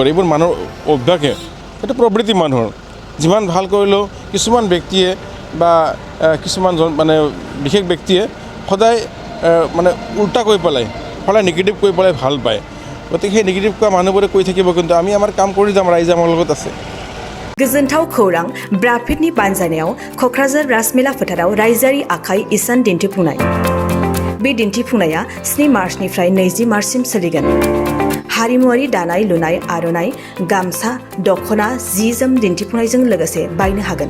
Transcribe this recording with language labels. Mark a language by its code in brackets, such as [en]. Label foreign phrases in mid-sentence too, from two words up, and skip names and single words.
[as] এইবোৰ মানুহৰ অভ্যাসে, সেইটো প্ৰবৃত্তি মানুহৰ। যিমান ভাল কৰিলেও কিছুমান ব্যক্তিয়ে বা কিছুমান মানে বিশেষ ব্যক্তিয়ে সদায় মানে উল্টা কৈ পেলাই, সদায় নিগেটিভ কৈ পেলাই ভাল পায়। গতিকে সেই নিগেটিভ কোৱা মানুহবোৰে কৈ থাকিব, কিন্তু আমি আমাৰ কাম কৰি যাম, ৰাইজে আমাৰ লগত আছে। [brx] गोजोनथाव खौरां ब्राफिडनि बानजायनायाव क'क्राझार राजमेला फोथाराव रायजोआरि आखाइ इसान दिन्थिफुंनाय। बे दिन्थिफुंनाया 7 मार्चनिफ्राय 20 मार्चसिम सोलिगोन। हारिमुआरि दानाय लुनाय, आर'नाइ, गामसा, दख'ना, जि-जोम दिन्थिफुंनायजों लोगोसे बायनो हागोन।